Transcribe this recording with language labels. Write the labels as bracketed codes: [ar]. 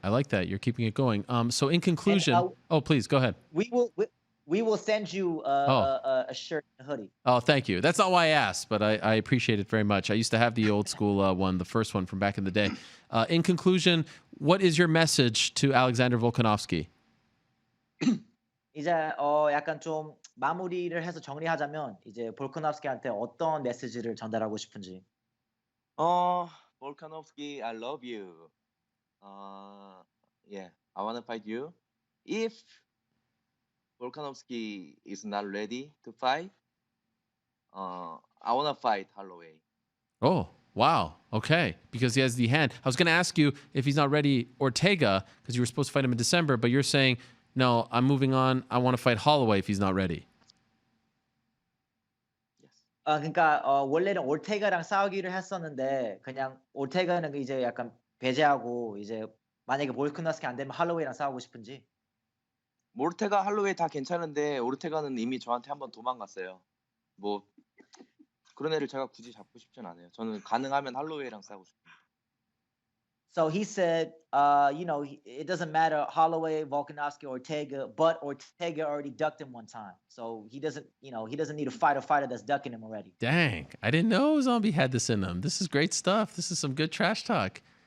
[en] I like that. You're keeping it going. So in conclusion, please go ahead. We will send you a shirt and a hoodie. Oh, thank you. That's not why I asked, but I appreciate it very much. I used to have the old school one, the first one from back in the day. In conclusion, what is your message to Alexander Volkanovski? [ko] 이제 약간 좀 마무리를 해서 정리하자면 이제 볼카nov스키한테 어떤 메시지를 전달하고 싶은지. [en] Volkanovski, I love you. Yeah, I want to fight you. If Volkanovski is not ready to fight, I want to fight Holloway. Oh, wow. Okay. Because he has the hand. I was going to ask you if he's not ready, Ortega, because you were supposed to fight him in December, but you're saying, no, I'm moving on. I want to fight Holloway if he's not ready. [ko] 그러니까 원래는 올테가랑 싸우기를 했었는데 그냥 올테가는 이제 약간 배제하고 이제 만약에 볼카nov스키 안 되면 할로웨이랑 싸우고 싶은지. 올테가 할로웨이 다 괜찮은데 올테가는 이미 저한테 한번 도망갔어요. 뭐 그런 애를 제가 굳이 잡고 싶진 않아요. 저는 가능하면 할로웨이랑 싸우고 싶어요. [en] So he said, it doesn't matter Holloway, Volkanovski, Ortega, but Ortega already ducked him one time. So he doesn't need to fight a fighter that's ducking him already. Dang, I didn't know Zombie had this in him. This is great stuff. This is some good trash talk.